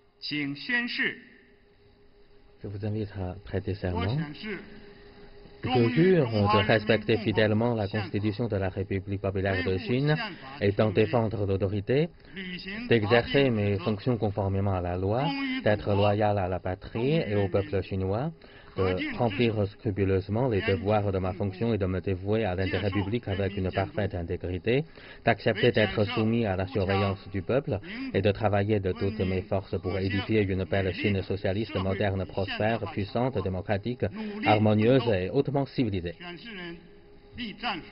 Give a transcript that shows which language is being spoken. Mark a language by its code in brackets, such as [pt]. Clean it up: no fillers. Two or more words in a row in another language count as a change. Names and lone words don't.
[zh] 请宣誓。 [fr] Je vous invite à prêter [zh] 我 [fr] serment. [zh] 宣誓， [fr] Je jure de respecter fidèlement la Constitution de la République populaire de Chine et d'en défendre l'autorité, [zh] 履行法 [fr] d'exercer [zh] 定 [fr] mes [zh] 职责 [fr] fonctions conformément à la loi, d'être loyal à la patrie et au peuple chinois, de remplir scrupuleusement les devoirs de ma fonction et de me dévouer à l'intérêt public avec une parfaite intégrité, d'accepter d'être soumis à la surveillance du peuple et de travailler de toutes mes forces pour édifier une belle Chine socialiste, moderne, prospère, puissante, démocratique, harmonieuse et hautement civilisée. [zh] 宣誓人立战书。